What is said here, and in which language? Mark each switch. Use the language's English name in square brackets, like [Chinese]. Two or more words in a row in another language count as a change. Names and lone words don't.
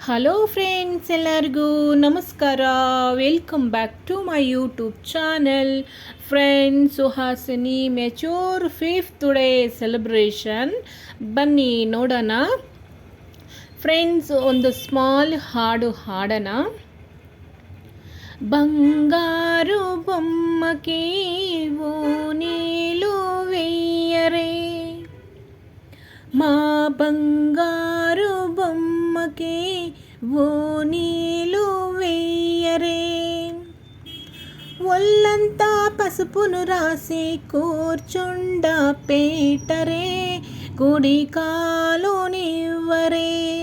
[English] Hello friends, [Kannada] ಎಲ್ಲರಿಗೂ ನಮಸ್ಕಾರ. [English] Welcome back to my YouTube channel. [Kannada] ಫ್ರೆಂಡ್ಸ್, ಸುಹಾಸಿನಿ [English] mature 5th day celebration [Kannada] ಬನ್ನಿ ನೋಡೋಣ. ಫ್ರೆಂಡ್ಸ್, ಒಂದು ಸ್ಮಾಲ್ ಹಾಡು ಹಾಡೋಣ. [Telugu] బంగారు బొమ్మకి ఓ నీలు వెయ్యరే, మా బంగారు బొమ్మకి ఓ నీలు వెయ్యరే, ఒళ్ళంతా పసుపును రాసి కూర్చుండ పేటరే, కుడి కాలునివ్వరే.